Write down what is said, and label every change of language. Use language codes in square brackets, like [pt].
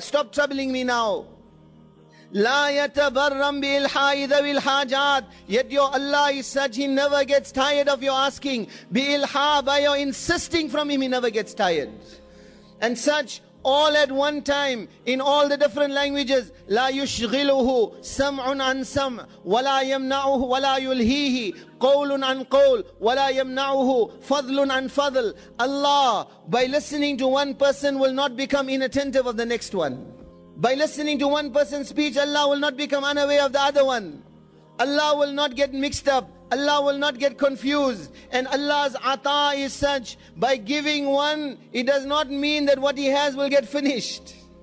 [en] Stop troubling me now. [ar] La yatabarram bi ilha'i dhawil hajat. [en] Yet your Allah is such, He never gets tired of your asking. Bi ilha, by your insisting from Him, He never gets tired. And such, all at one time, in all the different languages. [ar] لا يشغله سمع عن سمع ولا يمنعه ولا يلهيه قول عن قول ولا يمنعه فضل عن فضل. [en] Allah, by listening to one person, will not become inattentive of the next one. By listening to one person's speech, Allah will not become unaware of the other one. Allah will not get mixed up. Allah will not get confused. And Allah's ata is such, by giving one, it does not mean that what He has will get finished.